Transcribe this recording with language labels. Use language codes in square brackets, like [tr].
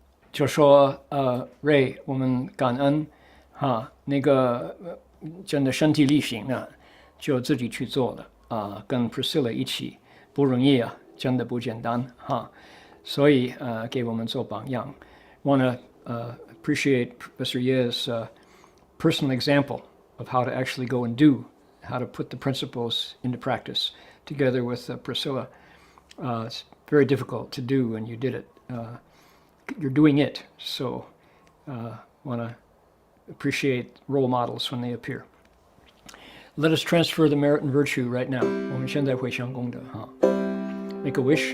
[zh] 就说Ray，我们感恩哈，那个真的身体力行呢，就自己去做了跟 Priscilla 一起不容易啊，真的不简单哈，所以给我们做榜样。 [en] Want to appreciate Professor Ye's personal example of how to actually go and do, how to put the principles into practice together with Priscilla. It's very difficult to do, and you did it. You're doing it, so want to appreciate role models when they appear. Let us transfer the merit and virtue right now. [zh] 我们现在回向功德哈 ， [en] Make a wish.